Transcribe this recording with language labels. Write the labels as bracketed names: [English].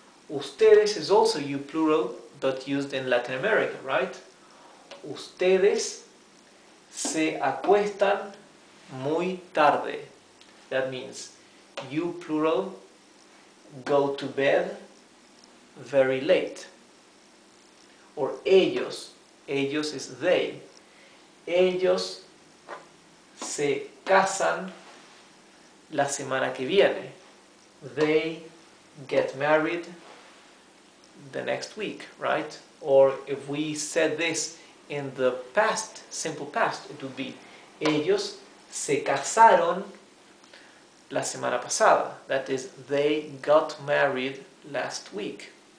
[English] Ustedes is also you plural but used in Latin America, right? [Spanish] Ustedes se acuestan muy tarde. [English] That means you plural go to bed very late. Or ellos, ellos is they. [Spanish] Ellos se casan la semana que viene. [English] They get married the next week, right? Or if we said this in the past, simple past, it would be [Spanish] ellos se casaron la semana pasada. [English] That is, they got married last week.